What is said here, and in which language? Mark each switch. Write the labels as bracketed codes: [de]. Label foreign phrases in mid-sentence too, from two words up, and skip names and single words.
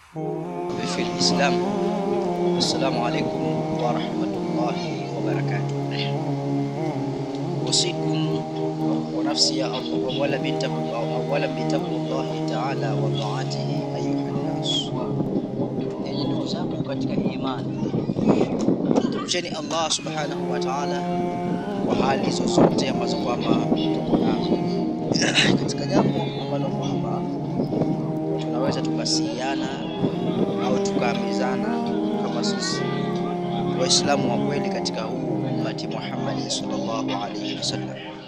[ar] في الإسلام. السلام عليكم ورحمة الله وبركاته. أوصيكم ونفسي أولا بتقوى الله تعالى وطاعته أيها الناس. [sw] Enyi ndugu zangu katika imani, tumcheni Allah [ar] سبحانه وتعالى [sw] kwa hali zozote ambazo kwamba tuko nazo, katika jambo ambalo kwamba tunaweza tukasiana au tukaamizana kama sisi Waislamu wa kweli katika huu ummati Muhammad [ar] صلى الله عليه وسلم,